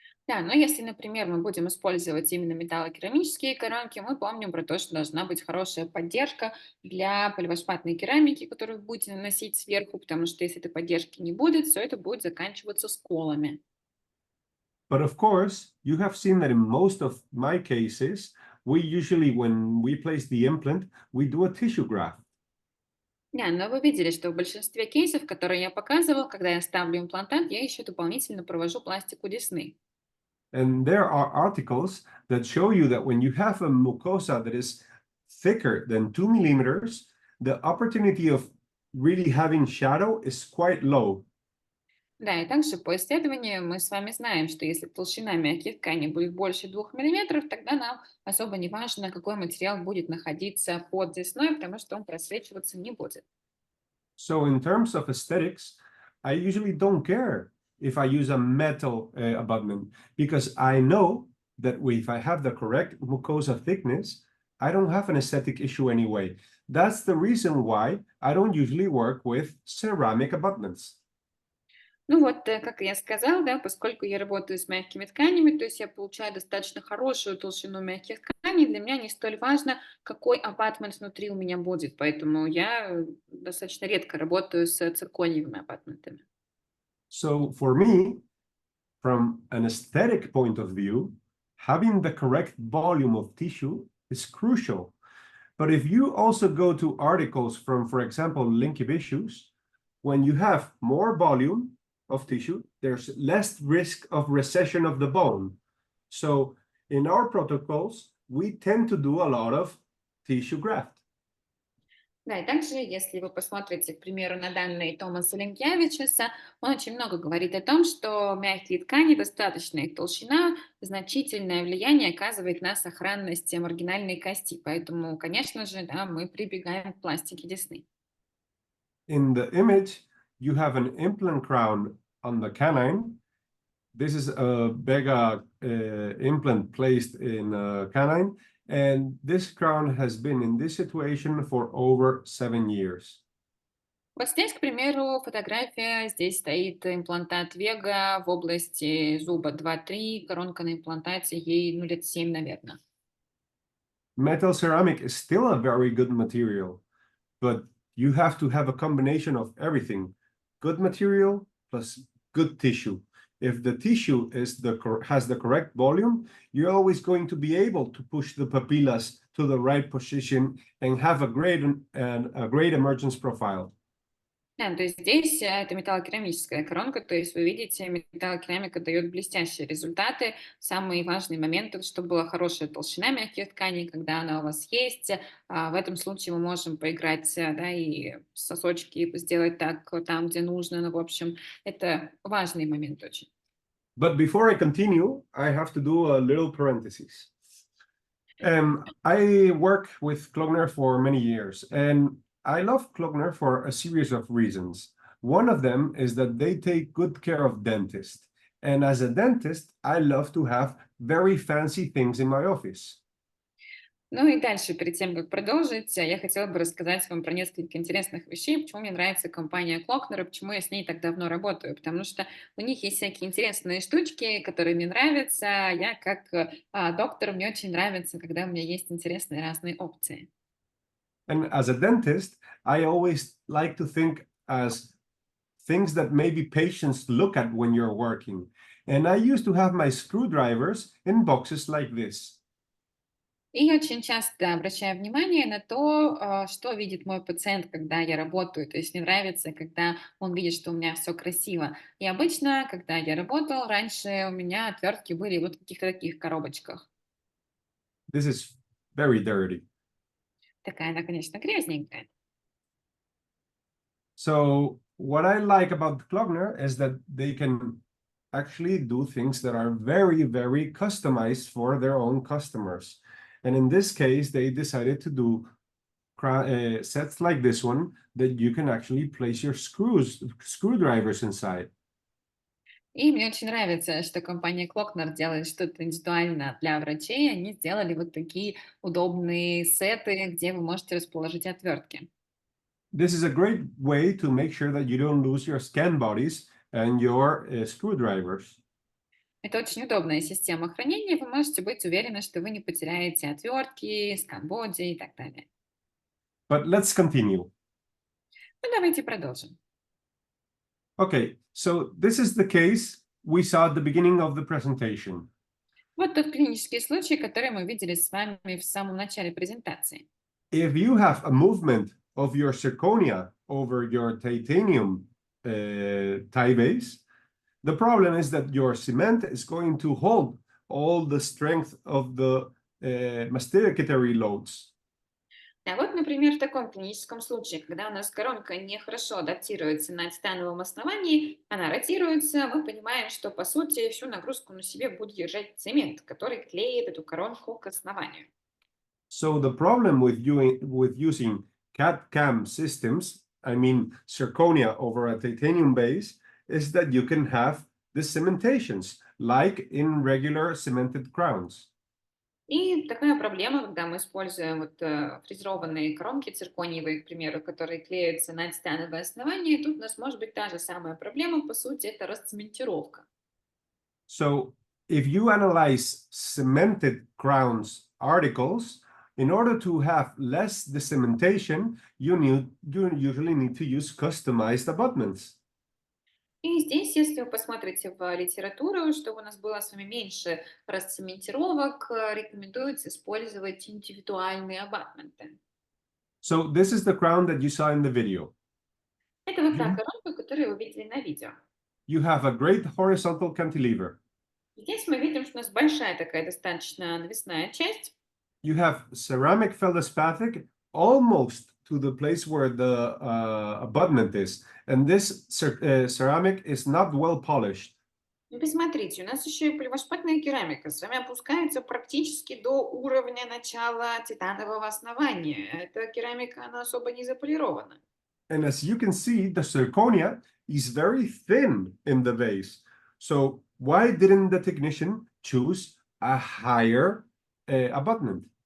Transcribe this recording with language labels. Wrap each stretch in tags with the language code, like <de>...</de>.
<ru>Да, но если, например, мы будем использовать именно металлокерамические коронки, мы помним про то, что должна быть хорошая поддержка для поливосфатной керамики, которую вы будете наносить сверху, потому что если этой поддержки не будет, все это будет заканчиваться сколами.</ru> <en>But of course, you have seen that in most of my cases, we usually, when we place the implant, we do a tissue graft.</en> <ru>Да, но вы видели, что в большинстве кейсов, которые я показывала, когда я ставлю имплантат, я еще дополнительно провожу пластику десны.</ru> <en>And there are articles that show you that when you have a mucosa that is thicker than 2 millimeters, the opportunity of really having shadow is quite low.</en> <ru>Да, и также по исследованиям мы с вами знаем, что если толщина мягких тканей будет больше 2 миллиметров, тогда нам особо не важно, какой материал будет находиться под десной, потому что он просвечиваться не будет.</ru> <en>So in terms of aesthetics, I usually don't care if I use a metal abutment because I know that if I have the correct mucosa thickness, I don't have an aesthetic issue anyway. That's the reason why I don't usually work with ceramic abutments.</en> <ru>Ну вот, как я сказала, да, поскольку я работаю с мягкими тканями, то есть я получаю достаточно хорошую толщину мягких тканей, для меня не столь важно, какой абатмент внутри у меня будет, поэтому я достаточно редко работаю с циркониевыми абатментами.</ru> <en>So for me, from an aesthetic point of view, having the correct volume of tissue is crucial. But if you also go to articles from, for example, Linky Issues, when you have more volume of tissue, there's less risk of recession of the bone. So in our protocols, we tend to do a lot of tissue graft.</en> <ru>Да, и также, если вы посмотрите, к примеру, на данные Томаса Ленкявичуса, он очень много говорит о том, что мягкие ткани, достаточная их толщина, значительное влияние оказывает на сохранность маргинальной кости. Поэтому, конечно же, да, мы прибегаем к пластике десны.</ru> <en>In the image, you have an implant crown on the canine. This is a VEGA implant placed in a canine. And this crown has been in this situation for over 7 years.</en> <ru>Вот здесь, к примеру, фотография. Здесь стоит имплантат VEGA в области зуба 2-3, коронка на имплантате, ей лет 7, наверное.</ru> <en>Metal ceramic is still a very good material, but you have to have a combination of everything. Good material plus good tissue. If the tissue has the correct volume, you're always going to be able to push the papillas to the right position and have a great emergence profile.</en> <ru>Да, то есть здесь это металлокерамическая коронка, то есть вы видите, металлокерамика дает блестящие результаты. Самый важный момент, это чтобы была хорошая толщина мягких тканей, когда она у вас есть. В этом случае мы можем поиграть, да, и сосочки сделать так там, где нужно. Ну, в общем, это важный момент очень.</ru> <en>But before I continue, I have to do a little parenthesis. I work with Klogner for many years, and I love Klogner for a series of reasons. One of them is that they take good care of dentists. And as a dentist, I love to have very fancy things in my office.</en> <ru>Ну и дальше, перед тем, как продолжить, я хотела бы рассказать вам про несколько интересных вещей, почему мне нравится компания Клокнер и почему я с ней так давно работаю. Потому что у них есть всякие интересные штучки, которые мне нравятся. Я как доктор, мне очень нравится, когда у меня есть интересные разные опции.</ru> <en>And as a dentist, I always like to think as things that maybe patients look at when you're working. And I used to have my screwdrivers in boxes like this.</en> <ru>И я очень часто обращаю внимание на то, что видит мой пациент, когда я работаю. То есть мне нравится, когда он видит, что у меня все красиво. И обычно, когда я работал, раньше у меня отвертки были вот в каких-то таких коробочках.</ru> <en>This is very dirty.</en> <ru>Такая она, конечно, грязненькая.</ru> <en>So what I like about Klogner is that they can actually do things that are very, very customized for their own customers. And in this case, they decided to do sets like this one that you can actually place your screwdrivers inside.</en> <ru>И мне очень нравится, что компания Клокнер делает что-то индивидуально для врачей. Они сделали вот такие удобные сеты, где вы можете расположить отвертки.</ru> <en>This is a great way to make sure that you don't lose your scan bodies and your screwdrivers.</en> <ru>Это очень удобная система хранения. Вы можете быть уверены, что вы не потеряете отвертки, сканбоди и так далее.</ru> <en>But let's continue.</en> <ru>Ну, давайте продолжим.</ru> <en>Okay, so this is the case we saw at the beginning of the presentation.</en> <ru>Вот тот клинический случай, который мы видели с вами в самом начале презентации.</ru> <en>If you have a movement of your zirconia over your titanium tie base, the problem is that your cement is going to hold all the strength of the masticatory loads.</en> <ru>А вот, например, в таком клиническом случае, когда у нас коронка нехорошо адаптируется на титановом основании, она ротируется, мы понимаем, что, по сути, всю нагрузку на себе будет держать цемент, который клеит эту коронку к основанию.</ru> <en>So the problem with using CAD/CAM systems, I mean zirconia over a titanium base, is that you can have the cementations like in regular cemented crowns.</en> <ru>И такая проблема, когда мы используем вот, фрезерованные коронки циркониевые, к примеру, которые клеятся на титановое основание, тут у нас может быть та же самая проблема, по сути, это расцементировка.</ru> <en>So if you analyze cemented crowns articles, in order to have less decementation, you usually need to use customized abutments.</en> <ru>И здесь, если вы посмотрите в литературу, чтобы у нас было с вами меньше расцементировок, рекомендуется использовать индивидуальные абатменты.</ru> <en>So this is the crown that you saw in the video.</en> <ru>Это вот та коронка, которую вы видели на видео.</ru> <en>You have a great horizontal cantilever.</en> <ru>Здесь мы видим, что у нас большая такая достаточно навесная часть.</ru> <en>You have ceramic feldspathic almost to the place where the abutment is. And this ceramic is not well polished.</en> <ru>И посмотрите, у нас еще и полиморфная керамика с вами опускается практически до уровня начала титанового основания. Эта керамика, она особо не заполирована.</ru> <en>And as you can see, the zirconia is very thin in the base. So why didn't the technician choose a higher abutment?</en>